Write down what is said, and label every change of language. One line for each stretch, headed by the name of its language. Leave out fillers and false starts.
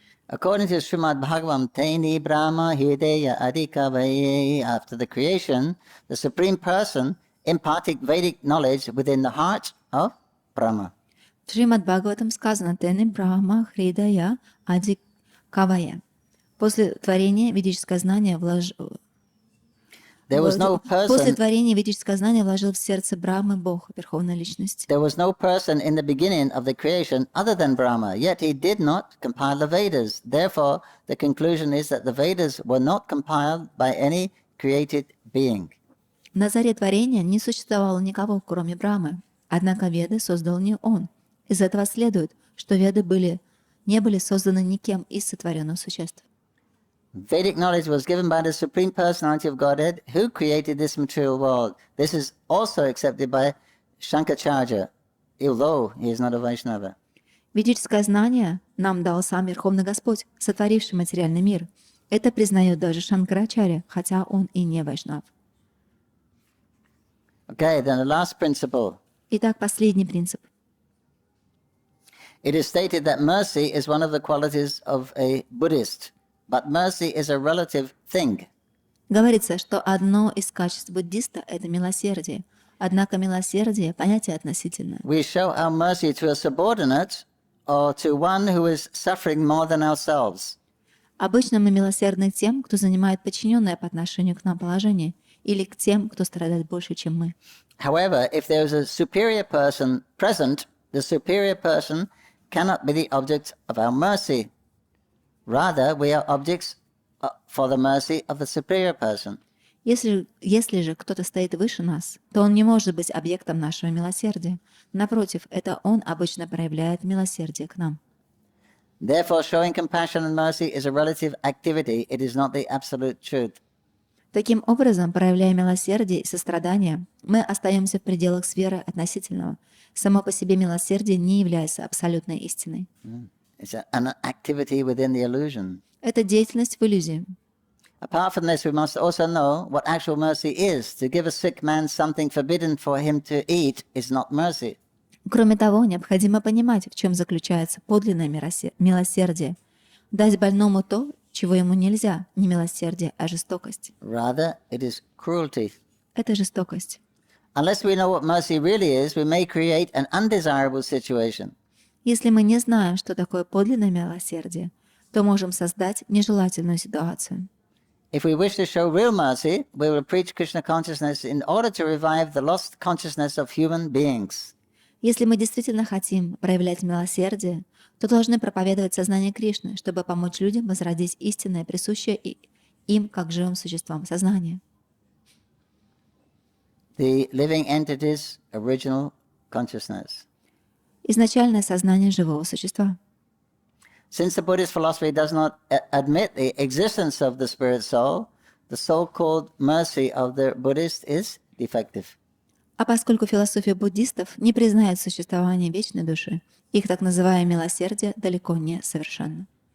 English: According to Srimad Bhagavatam, Taini Brahma Hridaya Adhikavaye, after the creation, the Supreme Person imparted Vedic knowledge within the heart of Brahma.
Russian: В Шримад Бхагаватам сказано «Тени Брахма Хридая Ади Кавая». После творения ведическое знание
English: There was no
Russian: После
English: person.
Russian: творения ведическое знание вложил в сердце Брахмы Бог, Верховная Личность.
English: There was no person in the beginning of the creation other than Brahma. Yet he did not compile the Vedas. Therefore, the conclusion is that the Vedas were not compiled by any created being.
Russian: На заре творения не существовало никого, кроме Брахмы. Однако Веды создал не он. Из этого следует, что Веды не были созданы никем из сотворенных существ.
English: Vedic knowledge was given by the Supreme Personality of Godhead who created this material world. This is also accepted by Shankaracharya, although he is not a Vaishnava.
Russian: Ведическое знание нам дал сам Верховный Господь, сотворивший материальный мир. Это признает даже Шанкарачарья, хотя он и не вайшнав.
English: Okay, then the last principle.
Russian: Итак, последний принцип.
English: It is stated that mercy is one of the qualities of a Buddhist, but mercy is a relative thing.
Russian: Говорится, что одно из качеств буддиста — это милосердие. Однако милосердие — понятие относительное.
English: We show our mercy to a subordinate or to one who is suffering more than ourselves.
Russian: Обычно мы милосердны к тем, кто занимает подчиненное по отношению к нам положение, или к тем, кто страдает больше, чем мы.
English: However, if there is a superior person present, the superior person cannot be the object of our mercy. Rather, we are objects for the mercy of the superior person.
Russian: Если же кто-то стоит выше нас, то он не может быть объектом нашего милосердия. Напротив, это он обычно проявляет милосердие к нам.
English: Therefore, showing compassion and mercy is a relative activity. It is not the absolute truth.
Russian: Таким образом, проявляя милосердие и сострадание, мы остаемся в пределах сферы относительного. Само по себе милосердие не является абсолютной истиной.
English: It's an activity within the illusion.
Russian: Это деятельность в иллюзии.
English: Apart from this, we must also know what actual mercy is. To give a sick man something forbidden for him to eat is not mercy.
Russian: Кроме того, необходимо понимать, в чем заключается подлинное милосердие. Дать больному то, чего ему нельзя, не милосердие, а жестокость.
English: Rather, it is cruelty.
Russian: Это жестокость.
English: Unless we know what mercy really is, we may create an undesirable situation.
Russian: Если мы не знаем, что такое подлинное милосердие, то можем создать нежелательную ситуацию.
English: If we wish to show real mercy, we will preach Krishna consciousness in order to revive the lost consciousness of human beings.
Russian: Если мы действительно хотим проявлять милосердие, то должны проповедовать сознание Кришны, чтобы помочь людям возродить истинное, присущее им как живым существам сознание.
English: the living entity's original consciousness.
Russian: Изначальное сознание живого существа.
English: Since the Buddhist philosophy does not admit the existence of the spirit soul, the so-called mercy of the Buddhist is defective.
Russian: А поскольку философия буддистов не признает существование вечной души, их так называемое милосердие далеко не совершенно.